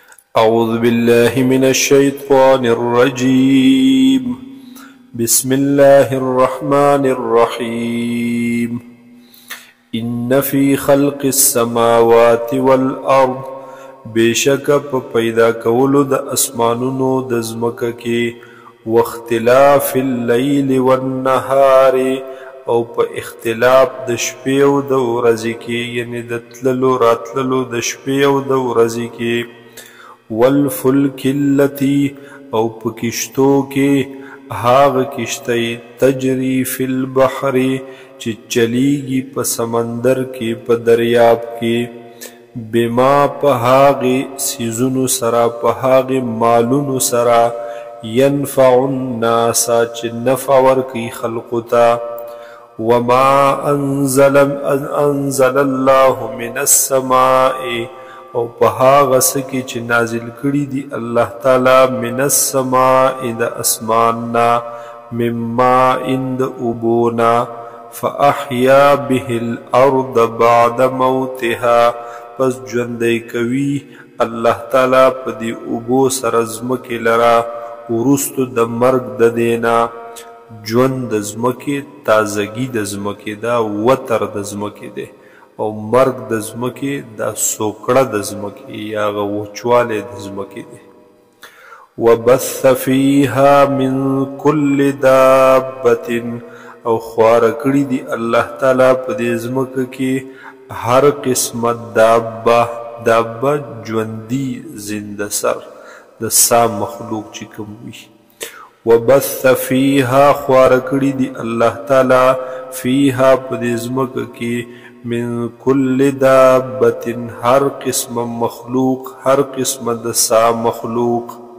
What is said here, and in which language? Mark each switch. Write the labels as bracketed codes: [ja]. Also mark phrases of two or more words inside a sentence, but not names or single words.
[ar] أعوذ بالله من الشيطان الرجيم. بسم الله الرحمن الرحيم. إن في خلق السماوات والأرض [ps] بشك پیدا کولو د اسمانونو د ځمکه کې [ar] واختلاف الليل والنهار [ps] او په اختلاف د شپې او د ورځې کې یعنی د تللو راتللو د شپې او د ورځې کې [ar] والفلک التي [ps] او په کشتو کې هاغه کشتۍ [ar] تجری فی البحر [ps] چې چلیږي په سمندر کې په دریاب کې بما په هاغه سیزونو سره په هاغه مالونو سره [ar] ينفع الناس [ps] چې نفع ورکي خلقو ته وما [ar] انزل الله من السماء [ps] او په هغه څه کې چې نازل کړي دي الله تعالی [ar] من السماء [ps] د اسمان نه [ar] من ماء [ps] د اوبونا [ar] فاحیا به الارض بعد موتها [ps] پس ژوندی کوي الله تعالی په دې اوبو سره ځمکې لرا وروستو د مرګ د دینا ژوند د ځمکې تازګي د ځمکې دا وتر د ځمکې دی او مرګ د ځمکې دا سوکړه د ځمکې یا وچوالی د ځمکې دی [ar] وبث فیها من کل دابة [ps] او خواره کړي دي الله تعالی په دې ځمکه کې هر قسمه دابه ژوندي زنده سر د سا مخلوق چې کوم وي [ar] وبث فیها [ps] خواره کړي دي الله تعالی فیها په دې ځمکه کې [ar] من کل دابة [ps] هر قسم مخلوق هر قسم دسا مخلوق